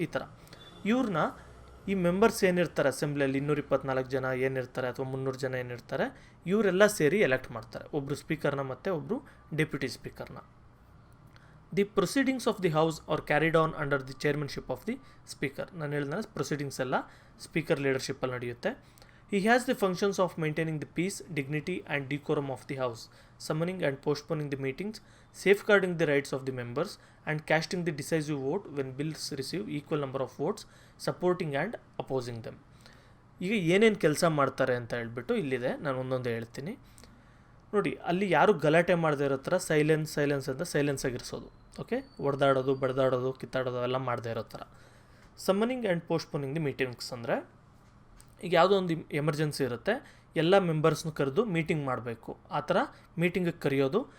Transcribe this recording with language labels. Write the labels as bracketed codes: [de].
[kn] ಈ ಥರ ಇವ್ರನ್ನ ಈ ಮೆಂಬರ್ಸ್ ಏನಿರ್ತಾರೆ ಅಸೆಂಬ್ಲಿಯಲ್ಲಿ 224 ಜನ ಏನಿರ್ತಾರೆ ಅಥವಾ 300 ಜನ ಏನಿರ್ತಾರೆ, ಇವರೆಲ್ಲ ಸೇರಿ ಎಲೆಕ್ಟ್ ಮಾಡ್ತಾರೆ ಒಬ್ಬರು ಸ್ಪೀಕರ್ನ ಮತ್ತು ಒಬ್ಬರು deputy ಸ್ಪೀಕರ್ನ. [en] The proceedings of the house are carried on under the chairmanship of the speaker. [kn] ನಾನು ಹೇಳಿದ್ರೆ ಪ್ರೊಸೀಡಿಂಗ್ಸ್ ಎಲ್ಲ ಸ್ಪೀಕರ್ ಲೀಡರ್ಶಿಪ್ಪಲ್ಲಿ ನಡೆಯುತ್ತೆ. [en] He has the functions of maintaining the peace, dignity and decorum of the house, summoning and postponing the meetings, safeguarding the rights of the members and casting the decisive vote when bills receive equal number of votes, supporting and opposing them. [kn] ಈಗ ಏನೇನು ಕೆಲಸ ಮಾಡ್ತಾರೆ ಅಂತ ಹೇಳ್ಬಿಟ್ಟು ಇಲ್ಲಿದೆ, ನಾನು ಒಂದೊಂದೇ ಹೇಳ್ತೀನಿ ನೋಡಿ. ಅಲ್ಲಿ ಯಾರು ಗಲಾಟೆ ಮಾಡದೇ ಇರೋ ಥರ ಸೈಲೆನ್ಸ್ ಅಂತ ಸೈಲೆನ್ಸ್ ಆಗಿರಿಸೋದು. ಓಕೆ, ಹೊಡೆದಾಡೋದು ಬಡ್ದಾಡೋದು ಕಿತ್ತಾಡೋದು ಎಲ್ಲ ಮಾಡದೇ ಇರೋ ಥರ. [en] summoning and postponing the meetings [kn] ಅಂದರೆ ಈಗ ಯಾವುದೋ ಒಂದು ಎಮರ್ಜೆನ್ಸಿ ಇರುತ್ತೆ, ಎಲ್ಲ ಮೆಂಬರ್ಸ್ನು ಕರೆದು ಮೀಟಿಂಗ್ ಮಾಡಬೇಕು, ಆ ಥರ ಮೀಟಿಂಗಿಗೆ ಕರೆಯೋದು.